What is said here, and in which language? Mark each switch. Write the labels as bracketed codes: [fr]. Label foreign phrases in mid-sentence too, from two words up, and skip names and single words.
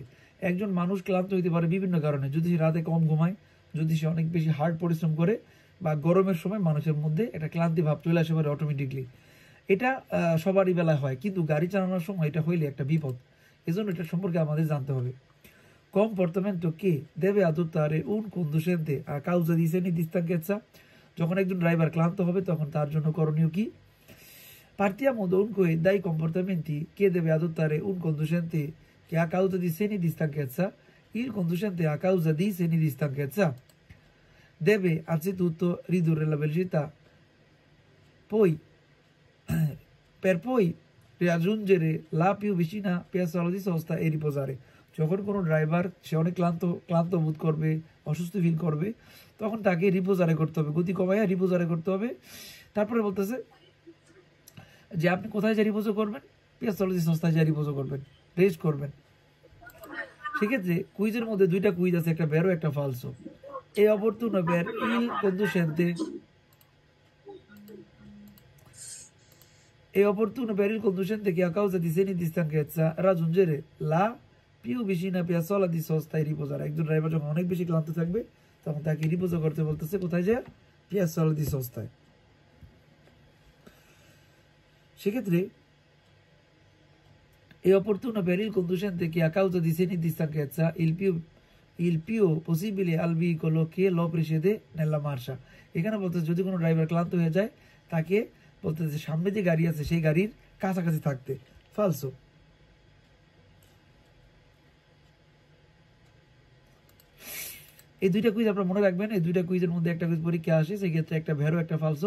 [bn] একজন মানুষ ক্লান্ত হইতে পারে বিভিন্ন কারণে, যদি সে রাতে কম ঘুমায়, যদি সে অনেক বেশি হার্ড পরিশ্রম করে, বা গরমের সময় মানুষের মধ্যে একটা ক্লান্তি ভাব চলে আসে পারে অটোমেটিকলি। এটা সবারই বেলায় হয়, কিন্তু গাড়ি চালানোর সময় এটা হইলে একটা বিপদ। এজন্য এটা সম্পর্কে আমাদের জানতে হবে। [it] Comportamento che deve adottare un conducente a causa di segni di stanchezza. [bn] যখন একজন ড্রাইভার ক্লান্ত হবে তখন তার জন্য করণীয় কি? [it] Partiamo dunque dai comportamenti che deve adottare un conducente che a causa di segni di stanchezza. Il conducente a causa di segni di stanchezza deve anzitutto ridurre la velocità, poi per poi raggiungere la più vicina piazzola di sosta e riposare. [bn] যখন কোনো ড্রাইভার সে অনেক ক্লান্ত বোধ করবে, অসুস্থ ফিল করবে, তখন তাকে রিপোজারে করতে হবে, গতি কমাইয়া রিপোজারে করতে হবে। তারপরে বলতেছে যে আপনি কোথায় যা রিপোজো করবেন? [it] piazzola di sosta [bn] যা রিপোজো করবেন, রেস্ট করবেন। সেক্ষেত্রে কুইজের মধ্যে দুইটা কুইজ আছে, একটা ভেরো একটা ফালসো। [it] E opportuno per il conducente è opportuno per il conducente che a causa di segni di stanchezza raggiungere la più vicina piazzola di sosta e riposare. [bn] একজন ড্রাইভার যখন অনেক বেশি ক্লান্ত থাকবে তখন তাকে রিপোজ করতে বলতেছে কোথায় যায়? [it] piazzola di sosta. সেক্ষেত্রে è opportuno per il conducente che a causa di segni di stanchezza il più possibile al veicolo che lo precede nella marcia. [bn] এখানে বলতেছে যদি কোনো ড্রাইভার ক্লান্ত হয়ে যায় তাকে বলতেছে সামনে যে গাড়ি আছে সেই গাড়ির কাছাকাছি থাকতে। ফালসো। এই দুইটা কুইজ আপনারা মনে রাখবেন। এই দুইটা কুইজের মধ্যে একটা কুইজ পরীক্ষা আসে, সেই ক্ষেত্রে একটা ভেরো একটা ফালসো।